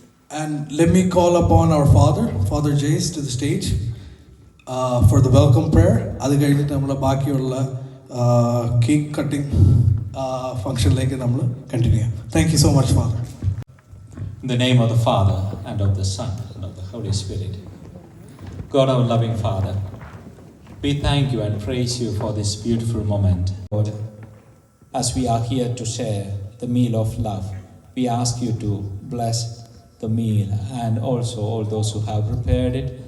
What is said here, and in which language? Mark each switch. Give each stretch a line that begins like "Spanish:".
English: And let me call upon our Father Jace, to the stage for the welcome prayer.
Malayalam: അത് കഴിഞ്ഞിട്ട് നമ്മൾ ബാക്കിയുള്ള cake cutting ഫംഗ്ഷനിലേക്ക് നമ്മൾ കണ്ടിന്യൂ ചെയ്യാം.
English: Thank you so much father. In the name of the Father, and of the Son, and of the Holy Spirit. God, our loving Father, we thank you and praise you for this beautiful moment. Lord, as we are here to share the meal of love, we ask you to bless the meal and also all those who have prepared it.